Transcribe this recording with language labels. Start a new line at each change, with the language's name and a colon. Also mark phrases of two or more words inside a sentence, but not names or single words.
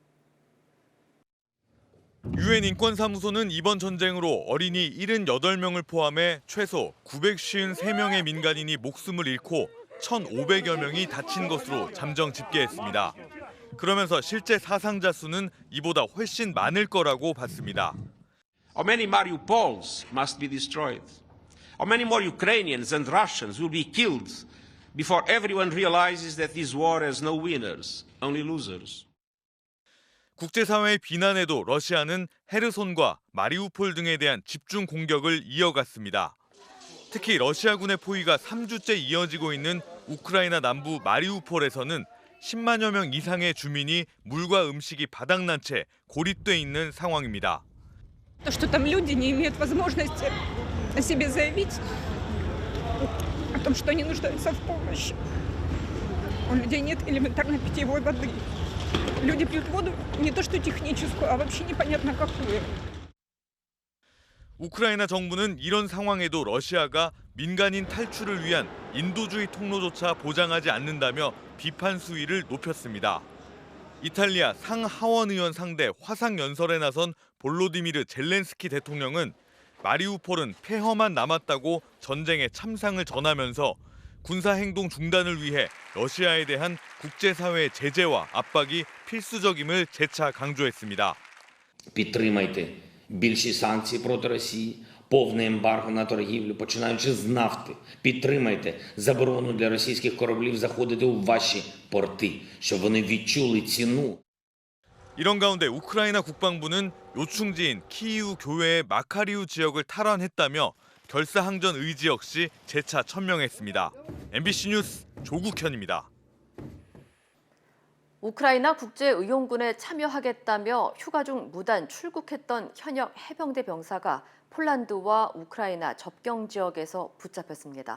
Korean: 유엔 인권사무소는 이번 전쟁으로 어린이 78명을 포함해 최소 953명의 민간인이 목숨을 잃고 1,500여 명이 다친 것으로 잠정 집계했습니다. 그러면서 실제 사상자 수는 이보다 훨씬 많을 거라고 봤습니다.
English: How many Mariupols must be destroyed? How many more Ukrainians and Russians will be killed before everyone realizes that this war has no winners, only losers?
Korean: 국제사회의 비난에도 러시아는 헤르손과 마리우폴 등에 대한 집중 공격을 이어갔습니다. 특히 러시아군의 포위가 3주째 이어지고 있는 우크라이나 남부 마리우폴에서는 10만여 명 이상의 주민이 물과 음식이 바닥난 채 고립돼 있는 상황입니다.
Russian: То, что там люди не имеют возможности о себе заявить, о том, что они нуждаются в помощи. У людей нет элементарной питьевой воды. Люди пьют воду не то что техническую, а вообще непонятно какую.
Korean: 우크라이나 정부는 이런 상황에도 러시아가 민간인 탈출을 위한 인도주의 통로조차 보장하지 않는다며 비판 수위를 높였습니다. 이탈리아 상하원 의원 상대 화상 연설에 나선 볼로디미르 젤렌스키 대통령은 마리우폴은 폐허만 남았다고 전쟁의 참상을 전하면서 군사행동 중단을 위해 러시아에 대한 국제사회의 제재와 압박이 필수적임을 재차 강조했습니다.
Ukrainian: Підтримайте більші санкції проти Росії, повне ембарго на торгівлю, починаючи з нафти. Підтримайте заборону для російських кораблів заходити у ваші порти, щоб вони відчули ціну.
Korean: 이런 가운데 우크라이나 국방부는 요충지인 키이우 교외의 마카리우 지역을 탈환했다며 결사항전 의지 역시 재차 천명했습니다. MBC 뉴스 조국현입니다. 우크라이나 국제의용군에 참여하겠다며 휴가 중 무단 출국했던 현역 해병대 병사가 폴란드와 우크라이나 접경 지역에서 붙잡혔습니다.